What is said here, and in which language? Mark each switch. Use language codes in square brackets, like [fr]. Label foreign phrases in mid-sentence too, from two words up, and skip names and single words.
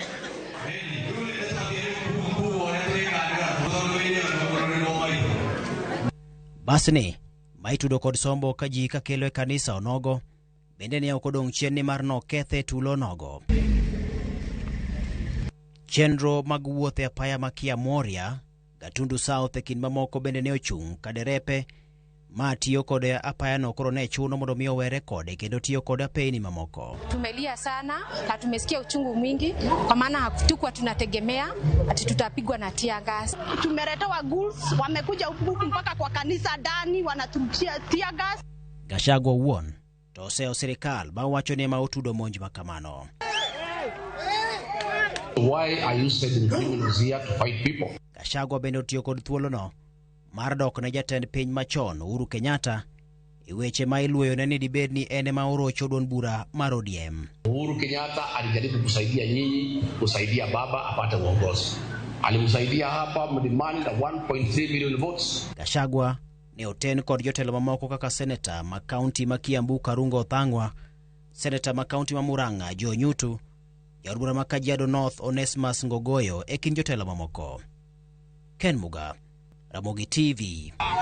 [luo] Basni maitudo kod sombo ka ji kakelo e kanisa onogo bende ne ok odong' chien ni mar nokethe tulo nogo. Chenro mag wuoth e apaya ma Kiamoria, Gatundu South e kind mamoko bende ne ochung' ka derepe ma tiyo kod apaya no koro ne chuno mondo mi owere kode kendo tiyo kod apeni mamoko. [sw] Tumelia sana na tumesikia uchungu mwingi kwa maana hatukuwa tunategemea ati tutapigwa na [en] tear gas. [sw] Tumeletewa ghouls, wamekuja huku mpaka kwa kanisa ndani wanaturushia [en] tear gas. [luo] Gachagua wuon to oseo sirikal ba wacho ni ma otudo monj makamano. [en] Why are you sending criminals here to fight people? [luo] Gachagua bende otiyo kod thuolo no mar dok ne jatend piny machon Uhuru Kenyatta e weche ma iluoyo ni dibed ni ene ma orocho duond bura mar ODM. [sw] Uhuru Kenyatta alijaribu kusaidia nyinyi, kusaidia baba apate uongozi. Alimsaidia hapa mlimani na 1.3 [en] million votes. [luo] Gachagua ne oten kod jotelo mamoko kaka seneta ma kaunti ma Kiambu Karungo Othang'wa, seneta ma kaunti ma Murang'a Joe Nyutu, jaod bura ma Kajiado North Onesmus Ngogoyo e kind jotelo mamoko. Ken Muga, Ramogi TV.